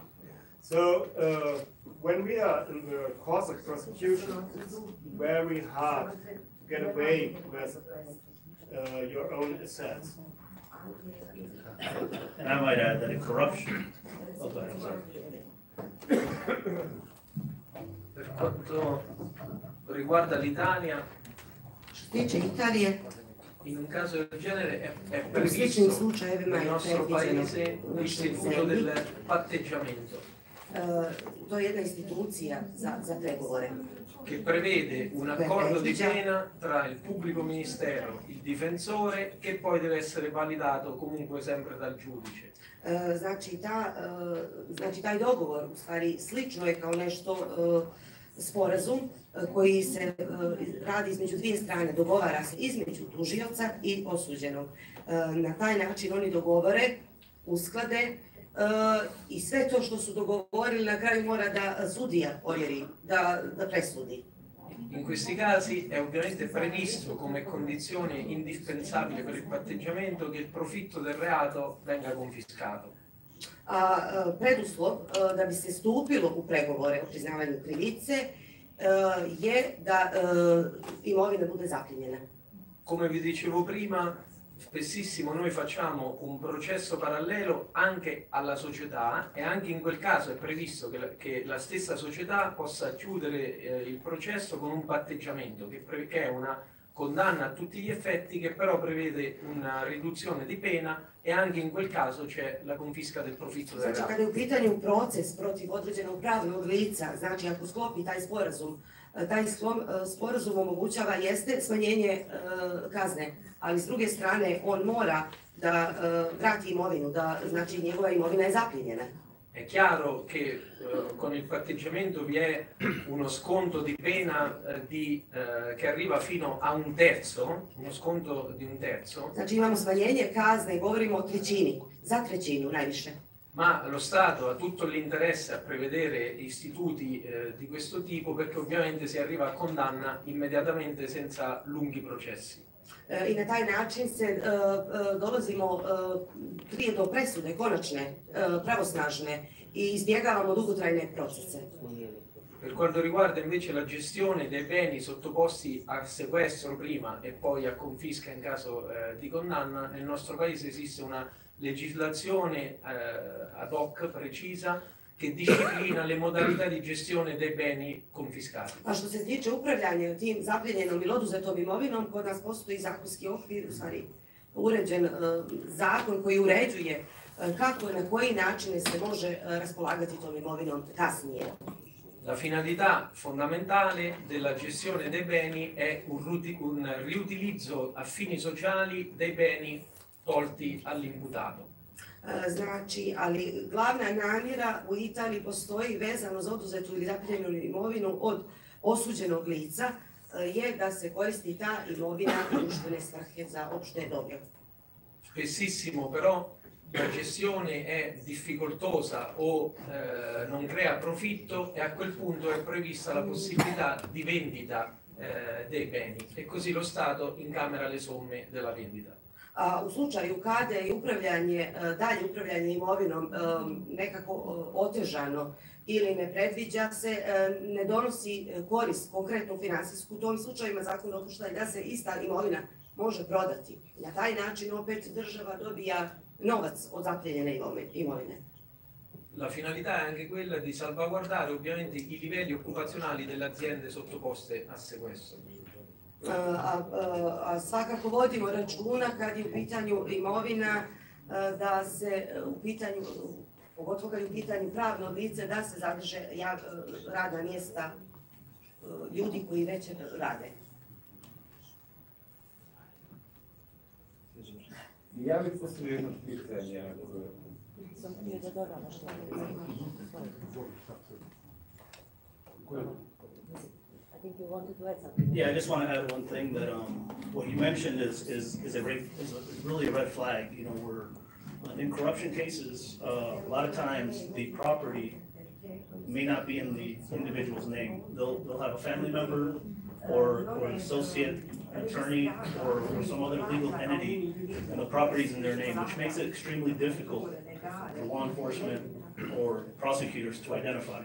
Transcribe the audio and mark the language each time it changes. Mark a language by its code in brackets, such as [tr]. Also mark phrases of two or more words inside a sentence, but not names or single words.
[en] So when we are in the course of prosecution, it's very hard to get away with your own assets. And I might add that in corruption, I'm sorry. [it] Per quanto riguarda l'Italia, in un caso del genere è previsto nel nostro paese l'istituto del patteggiamento. [bs] To je jedna institucija za pregovore. [it] Che prevede un accordo di pena tra il pubblico ministero, il difensore, che poi deve essere validato comunque sempre dal giudice. [bs] Znači taj dogovor u stvari slično je kao nešto sporazum koji se radi između dvije strane, dogovara se između tužioca i osuđenog. Na taj način oni dogovore, usklade i sve to što su dogovorili na kraju mora da sudija ovjeri, da presudi. [it] In questi casi è ovviamente previsto come condizione indispensabile per il patteggiamento che il profitto del reato venga confiscato. [bs] A preduslov da bi se stupilo u pregovore o priznavanju krivice je da imovina bude zaplijenjena. [it] Come vi dicevo prima, spessissimo noi facciamo un processo parallelo anche alla società e anche in quel caso è previsto che la stessa società possa chiudere il processo con un patteggiamento che è una condanna a tutti gli effetti che però prevede una riduzione di pena e anche in quel caso c'è la confisca del profitto del reato. [bs] Znači kada je u pitanju proces protiv određenog pravnog lica, znači ako sklopi taj sporazum omogućava jeste smanjenje kazne, ali s druge strane on mora da vrati imovinu, da znači njegova imovina je zaplijenjena. [it] È chiaro che con il patteggiamento vi è uno sconto di pena che arriva fino a un terzo, uno sconto di un terzo. [bs] Znači imamo smanjenje kazne, govorimo o trećini, za trećinu najviše. [it] Ma lo Stato ha tutto l'interesse a prevedere istituti di questo tipo perché ovviamente si arriva a condanna immediatamente senza lunghi processi. [bs] I na taj način se dolazimo prije do presude, konačne, pravosnažne i izbjegavamo dugotrajne procese. [it] Per quanto riguarda invece la gestione dei beni sottoposti a sequestro prima e poi a confisca in caso di condanna, nel nostro paese esiste una legislazione ad hoc precisa che disciplina le modalità di gestione dei beni confiscati. [bs] A što se tiče upravljanja tim zapljenjenom ili oduzetom imovinom, kod nas postoji zakonski okvir, u stvari uređen zakon koji uređuje kako i na koji način se može raspolagati tom imovinom kasnije. [it] La finalità fondamentale della gestione dei beni è un riutilizzo a fini sociali dei beni tolti all'imputato. [bs] Znači, ali glavna namjera u Italiji postoji vezano za oduzetu ili zapljenjenu imovinu od osuđenog lica je da se koristi ta imovina u društvene svrhe za opšte dobro. [it] Spessissimo però la gestione è difficoltosa o non crea profitto e a quel punto è prevista la possibilità di vendita dei beni e così lo Stato incamera le somme della vendita. [bs] A u slučaju kada je dalje upravljanje imovinom nekako otežano ili ne predviđa se, ne donosi korist konkretnu finansijsku, u tom slučajima zakon dopušta da se ista imovina može prodati. Na taj način opet država dobija novac od zapljenjene imovine. [it] La finalità è anche quella di salvaguardare ovviamente i livelli occupazionali delle aziende sottoposte a sequestro. [bs] A svakako vodimo računa kad je u pitanju imovina da se u pitanju, pogotovo kad je u pitanju pravno lice, da se zadrže radna mjesta ljudi koji već rade. Ja bih postavio jedno pitanje. Sam htio da dodam nešto. [en] I think you wanted to add something. Yeah, I just want to add one thing that what you mentioned is really a red flag. You know, we're in corruption cases. A lot of times the property may not be in the individual's name. They'll have a family member or an associate attorney or some other legal entity, and the property's in their name, which makes it extremely difficult for law enforcement or prosecutors to identify.